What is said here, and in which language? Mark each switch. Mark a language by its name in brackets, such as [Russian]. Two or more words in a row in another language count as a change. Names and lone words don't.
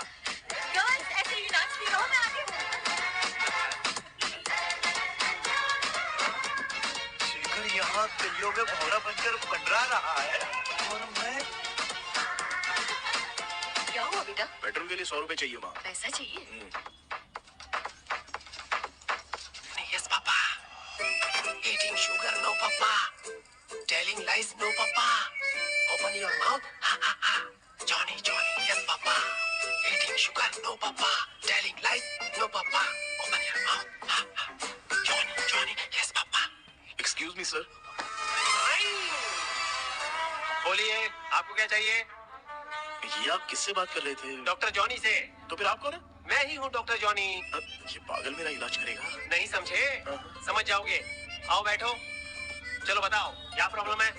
[Hindi] गर्ल्स, ऐसे ही नाचती रहो, मैं आती हूँ। शेखर यहाँ गलियों में भौरा बनकर मंडरा रहा है और मैं क्या हुआ बेटा? पेट्रोल के लिए 100 रुपए चाहिए माँ। पैसा चाहिए? [English] Yes, Papa. Eating sugar, no, Papa. Telling lies, no, Papa. Open your mouth. Ha, ha, ha. Johnny, Johnny, yes, Papa. Eating sugar, no, Papa. Telling lies, no, Papa. Open your mouth. Ha, ha. Johnny, Johnny, yes, Papa. Excuse me, sir. [Hindi] बोलिए, आपको क्या चाहिए? ये आप किससे बात कर रहे थे? डॉक्टर जॉनी से। तो फिर आप कौन है? मैं ही हूँ डॉक्टर जॉनी। ये पागल मेरा इलाज करेगा? नहीं समझे? समझ जाओगे। आओ बैठो। चलो बताओ, क्या प्रॉब्लम है?